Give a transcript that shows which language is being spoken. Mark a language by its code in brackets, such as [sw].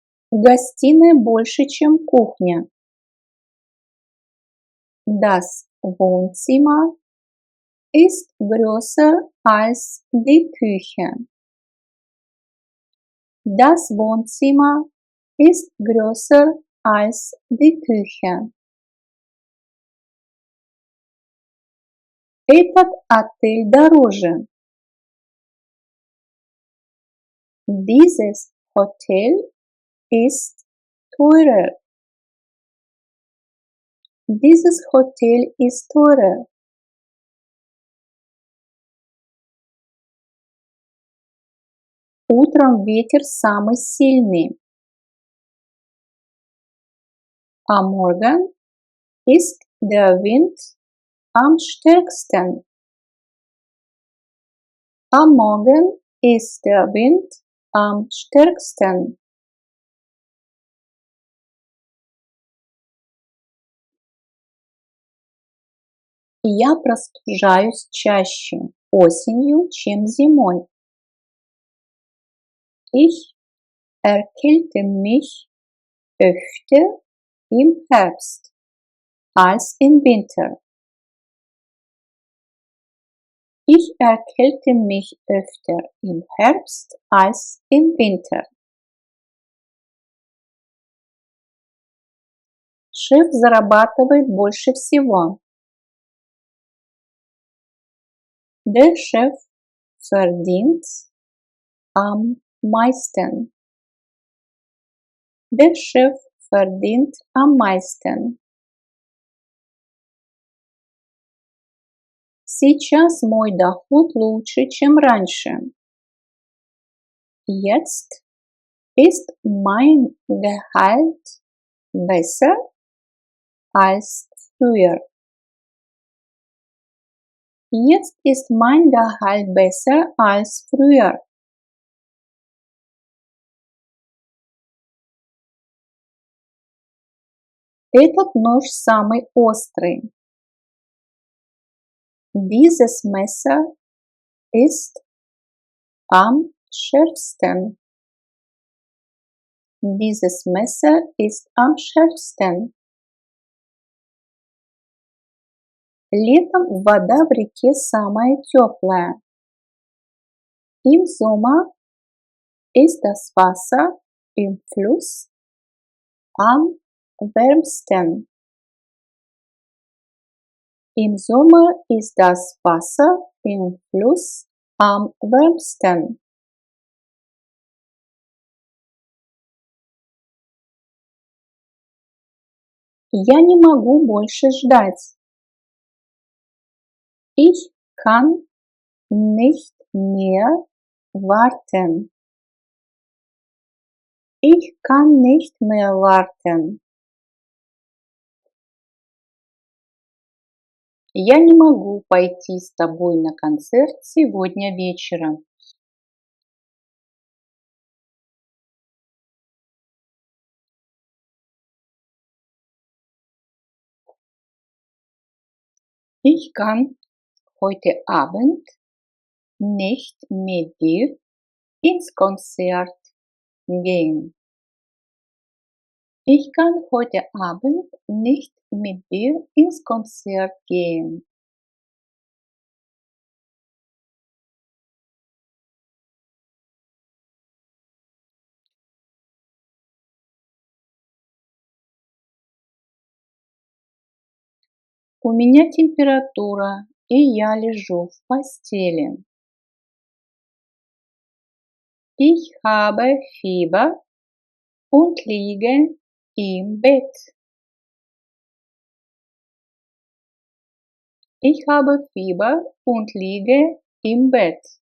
[ru] Гостиная больше, чем кухня. [de] Das Wohnzimmer ist größer als die Küche. Das Wohnzimmer ist größer als die Küche. [ru] Этот отель дороже. [de] Dieses Hotel ist teurer. Dieses Hotel ist teurer. [ru] Утром ветер самый сильный. [de] Am Morgen ist der Wind am stärksten. Am Morgen ist der Wind am stärksten. [ru] Я простужаюсь чаще осенью, чем зимой. [de] Ich erkälte mich öfter im Herbst als im Winter. Ich erkälte mich öfter im Herbst als im Winter. [ru] Шеф зарабатывает больше всего. [de] Der Chef verdient am meisten. Der Chef verdient am meisten. [ru] Сейчас мой доход лучше, чем раньше. [de] Jetzt ist mein Gehalt besser als früher. Jetzt ist mein Gehalt besser als früher. [ru] Этот нож самый острый. [de] Dieses Messer ist am schärfsten. Dieses Messer ist am schärfsten. [ru] Летом вода в реке самая теплая. [de] Im Sommer ist das Wasser im Fluss am wärmsten. Im Sommer ist das Wasser im Fluss am wärmsten. [ru] Я не могу больше ждать. [de] Ich kann nicht mehr warten. Ich kann nicht mehr warten. [ru] Я не могу пойти с тобой на концерт сегодня вечером. [de] Ich kann heute Abend nicht mit dir ins Konzert gehen. Ich kann heute Abend nicht mit dir ins Konzert gehen. [ru] У меня температура, и я лежу в постели. [de] Ich habe Fieber und liege im Bett. Ich habe Fieber und liege im Bett.